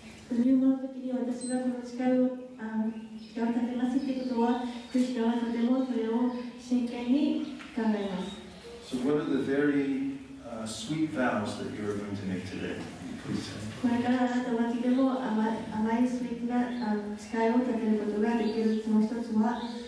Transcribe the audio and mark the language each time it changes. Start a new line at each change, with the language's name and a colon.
Japanese: 入門の時に私がこの誓いを立てますということは、クリスナはとてもそれを真剣に考えます。
English: So what are the very sweet vows that you are going to make today? Please say.
Japanese: これからあなたはとても甘いスイートな誓いを立てることができるその一つは、